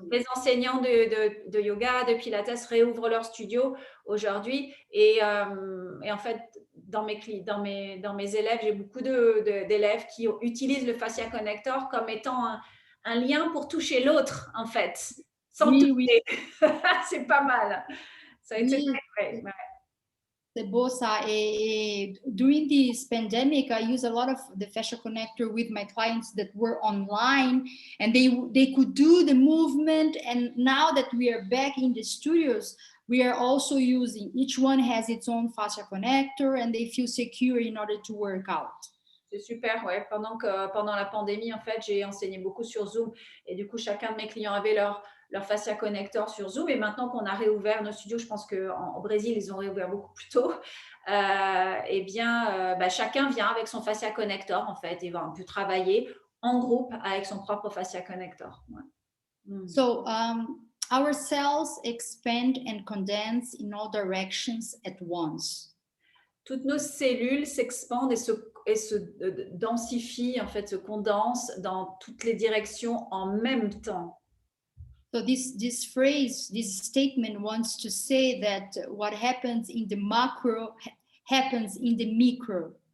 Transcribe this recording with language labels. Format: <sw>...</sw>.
<fr>Donc, les enseignants de yoga, de pilates réouvrent leur studio aujourd'hui. Et en fait, dans mes élèves, j'ai beaucoup d'élèves qui utilisent le fascia connector comme étant un lien pour toucher l'autre, en fait, sans Oui, oui, toucher. C'est pas mal. Ça a été oui. ouais, ouais.</fr> <en>The bosa, during this pandemic, I use a lot of the fascia connector with my clients that were online, and they could do the movement. And now that we are back in the studios, we are also using, each one has its own fascia connector, and they feel secure in order to work out.</en> <fr>C'est super, ouais. Pendant la pandémie, en fait, j'ai enseigné beaucoup sur Zoom et du coup, chacun de mes clients avait leur fascia connector sur Zoom. Et maintenant qu'on a réouvert nos studios, je pense qu'au Brésil, ils ont réouvert beaucoup plus tôt. Eh bien, chacun vient avec son fascia connector, en fait, et on peut travailler en groupe avec son propre fascia connector. Ouais.</fr> <en>So our cells expand and condense in all directions at once.</en> <fr>Toutes nos cellules s'expandent et se densifient, en fait, se condensent dans toutes les directions en même temps.</fr> <en>So this phrase, this statement wants to say that what happens in the macro happens in the micro.</en>